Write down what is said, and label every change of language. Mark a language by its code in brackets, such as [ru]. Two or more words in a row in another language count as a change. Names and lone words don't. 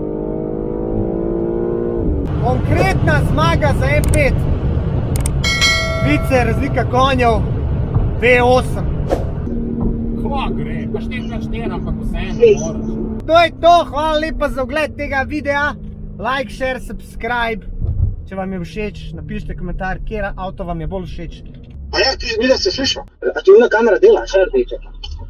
[sl] Konkretna zmaga za M5. Vice, razlika konjev, V8. Kva gre, pa 4x4, ampak vseeno ne moreš. To je to, hvala lepa za ogled tega videa. [en] Like, share, subscribe. [sl] Če vam je všeč, napišite komentar, kjer avto vam je bolj všeč. A ja, ti vidiš, se slišimo. A ti ona kamera dela, še rdeče.